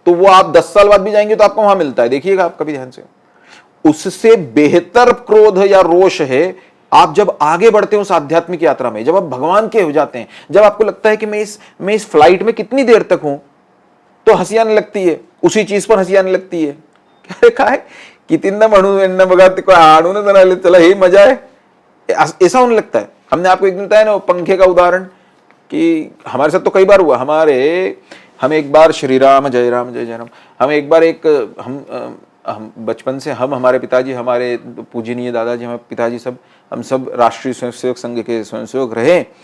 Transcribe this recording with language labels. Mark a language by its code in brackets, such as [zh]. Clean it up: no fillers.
[hi] तो वो आप 10 साल बाद भी जाएंगे तो आपको वहां मिलता है, देखिएगा आप कभी ध्यान से। उससे बेहतर क्रोध या रोष है आप जब आगे बढ़ते हैं उस आध्यात्मिक यात्रा में, जब आप भगवान के हो जाते हैं, जब आपको लगता है कि मैं इस फ्लाइट में कितनी देर तक हूं, तो हंसी आने लगती है, उसी चीज पर हंसी आने लगती है। [mr] काय कितींदा म्हणून यांना बघा ते आणूनच राहिले, चला हे [hi] मजा है, ऐसा होने लगता है। हमने आपको एक दिन बताया ना पंखे का उदाहरण, कि हमारे साथ तो कई बार हुआ। हम एक बार श्री राम जय राम जय जय राम, हम एक बार हम बचपन से हमारे पिताजी, हमारे पूजनीय दादाजी, हमारे पिताजी सब, हम सब राष्ट्रीय स्वयंसेवक संघ के स्वयंसेवक रहे।